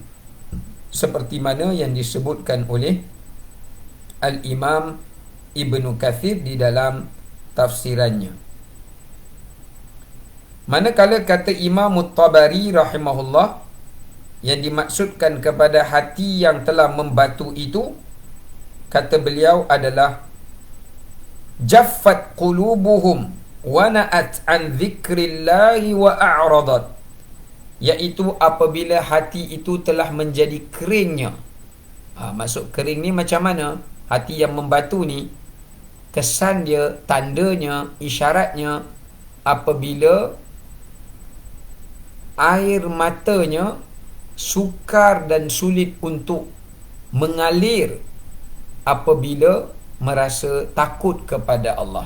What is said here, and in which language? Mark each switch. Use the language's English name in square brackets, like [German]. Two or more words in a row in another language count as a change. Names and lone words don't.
[Malay] Seperti mana yang disebutkan oleh Al-Imam Ibnu Kathir di dalam tafsirannya. Manakala kata Imam At-Tabari rahimahullah, yang dimaksudkan kepada hati yang telah membatu itu, kata beliau adalah [Arabic] جفت قلوبهم ونأت عن ذكر الله وأعرضت, [Malay] iaitu apabila hati itu telah menjadi keringnya. Maksud kering ni macam mana? Hati yang membatu ni, kesan dia, tandanya, isyaratnya, apabila air matanya sukar dan sulit untuk mengalir apabila merasa takut kepada Allah.